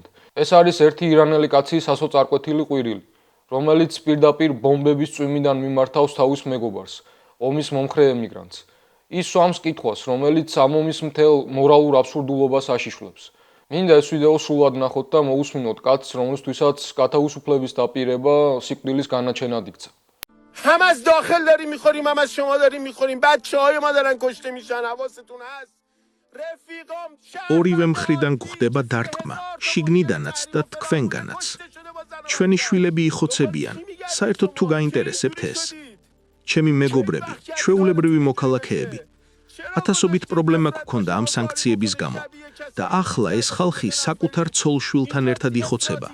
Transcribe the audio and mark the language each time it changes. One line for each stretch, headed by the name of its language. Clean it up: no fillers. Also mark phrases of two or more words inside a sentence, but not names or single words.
Georgian: ეს არის ერთი ირანელი კაცის ასოწარკვეთილი ყვირილი, რომელიც პირდაპირ ბომბების წვიმიდან მიმართავს თავის მეგობარს, ომის მომხრე ემიგრანტს. ის სვამს კითხვას, რომელიც ამ ომის მთელ მორალურ აბსურდულობას აშიშვლებს. მინდა ეს ვიდეო სრულად ნახოთ და მოусმინოთ კაცს, რომელთვისაც გათავისუფლების დაპირება სიკვდილის განაჩენად იქცა.
Persian: هم از داخل داریم میخوریم هم از شما داریم میخوریم بچه‌های ما دارن کشته میشن حواستون هست رفیقام
Georgian: ორივე მხრიდან გვხდება დარტყმა, შიგნიდანაც და თქვენგანაც. ჩვენი შვილები იხოცებიან, საერთოდ თუ გაინტერესებთ ეს. ჩემი მეგობრები, ჩვეულებრივი მოქალაქეები. ათასობით პრობლემა გქონდა ამ სანქციების გამო და ახლა ეს ხალხი საკუთარ ცოლ-შვილთან ერთად იხოცება.